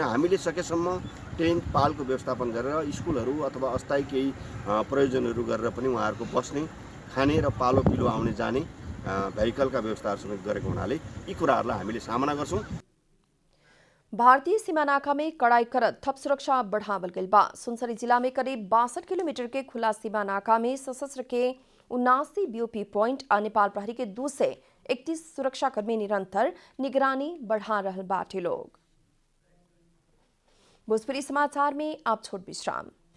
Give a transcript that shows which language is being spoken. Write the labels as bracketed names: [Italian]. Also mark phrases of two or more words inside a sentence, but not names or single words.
[Nepali] हामीले सकेसम्म टेन्ट पालको व्यवस्थापन गरेर स्कुलहरू अथवा अस्थायी केही प्रयोजनहरू गरेर पनि उहाँहरूको बस्ने, खाने र पालो पिलो आउने जाने भेहिकलका व्यवस्थाहरू समेत गरेको हुनाले यी कुराहरूलाई हामीले सामना गर्छौँ। [Bhojpuri] भारतीय सीमा नाका में कड़ाई करत थप सुरक्षा बढ़ावल गइल बा। सुनसरी जिला में करीब 62 किलोमीटर के खुला सीमा नाका में सशस्त्र के 79 [English] BOP point [Bhojpuri] और नेपाल प्रहरी के 2 से 31 सुरक्षाकर्मी निरंतर निगरानी बढ़ा रहल बाटे लोग। भोजपुरी समाचार में आप छोट विश्राम।